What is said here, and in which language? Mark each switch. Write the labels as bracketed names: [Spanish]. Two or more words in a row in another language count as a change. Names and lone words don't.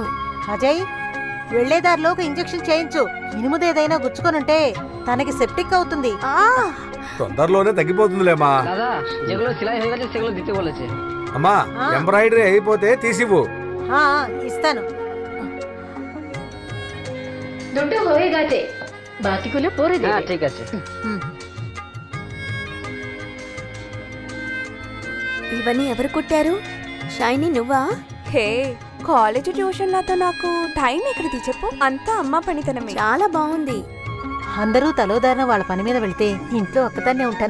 [Telugu] అజయ్, వెళ్లేదారిలో ఒక ఇంజెక్షన్ చేయించు. ఇనుముదేదైనా గుచ్చుకొనుంటే తనకి సెప్టిక్ అవుతుంది. తొందరలోనే తగ్గిపోతుందిలేమా. అమ్మా ఎంబ్రాయిడరీ అయిపోతే తీసివ్వు. ఇస్తాను. [Bangla] দুটো হয়ে গেছে, বাকিগুলো পরে দেবে। ঠিক আছে। [Telugu] ఇవన్నీ ఎవరు కుట్టారు? షైనీ నువ్వా? హే, కాలేజ్ ట్యూషన్లతో నాకు టైం ఎక్కడిది చెప్పు. అంతా అమ్మ పనితనమే. చాలా బాగుంది. అందరూ తలోదారిన వాళ్ళ పని మీద వెళ్తే ఇంట్లో ఒక్కదాన్నే ఉంటాను.